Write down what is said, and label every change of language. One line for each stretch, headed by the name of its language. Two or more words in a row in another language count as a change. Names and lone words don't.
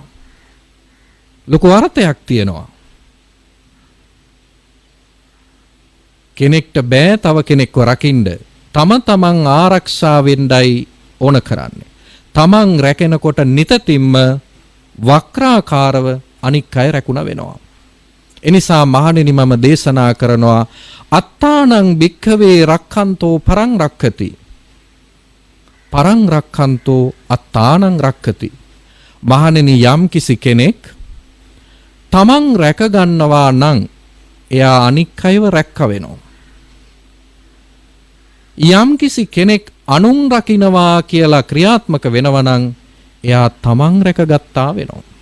Sinhala: ලොකු අර්ථයක් තියෙනවා. කෙනෙක්ට බෑ තව කෙනෙක්ව රකින්න. තමන් ආරක්ෂා වෙන්නයි ඕන කරන්නේ. තමන් රැකෙනකොට නිතින්ම වක්‍රාකාරව අනික් අය රැකුණ වෙනවා. එනිසා මහණෙනි මම දේශනා කරනවා
Pali: අත්තානං භික්ඛවේ රක්ඛන්තෝ පරං රක්ඛති. පරං රක්ඛන්තෝ අත්තානං රක්ඛති.
Sinhala: මහණෙනි යම් කිසි කෙනෙක් තමන් රැක ගන්නවා නම් එයා අනික් අයව රැක්ක වෙනවා. යම් කිසි කෙනෙක් අනුන් රකින්නවා කියලා ක්‍රියාත්මක වෙනවා නම් එයා තමන් රැකගත්තා වෙනවා.